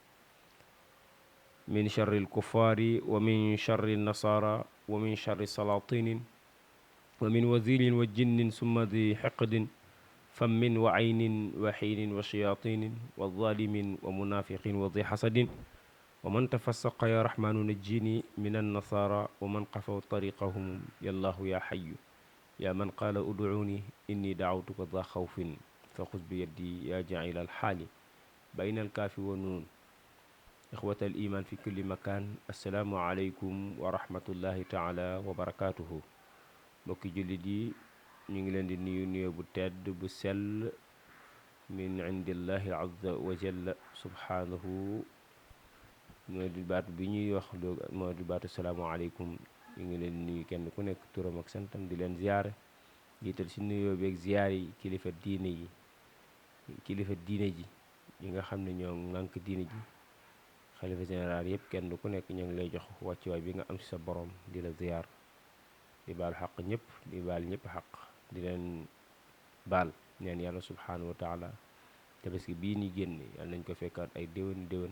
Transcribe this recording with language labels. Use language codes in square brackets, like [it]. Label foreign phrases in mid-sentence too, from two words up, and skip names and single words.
[ar] من شر الكفار ومن شر النصارى ومن شر السلاطين ومن وزير وجن ثم ذي حقد فم وعين وحين وشياطين والظالم ومنافق وذي حسد ومن تفسق يا رحمن نجيني من النصارى ومن قفوا طريقهم يا الله يا حي يا من قال ادعوني إني دعوتك ذا خوف فخذ بيدي يا جعيل الحال بين الكاف والنون. إخوة الإيمان في كل مكان، السلام عليكم ورحمة الله تعالى وبركاته. [wo] mbokki jullit yi ñu ngi leen di nuyu bu tedd bu sell [ar] من عند الله عز وجل سبحانه. [wo] moo di baat bi ñuy wax moo di baatu [ar] سلام عليكم. [wo] ñu ngi leen di nuyu kenn ku nekk turam ak santam di leen ziyaare, jiital si nuyoo beeg ziyaar yi kilifa diine ji yi nga xam ne ñoo ŋànk diine ji, xalifa général yëpp kenn ku nekk ñoo ngi lay jox wàccuwaay bi nga am si sa borom di la ziyaar, di baal xaq ñëpp, di baal ñëpp xaq, di leen baal neen yàlla [ar] سبحانه وتعالى [wo] tabaski bii ni génn yàlla nañ ko fekkaat ay déwén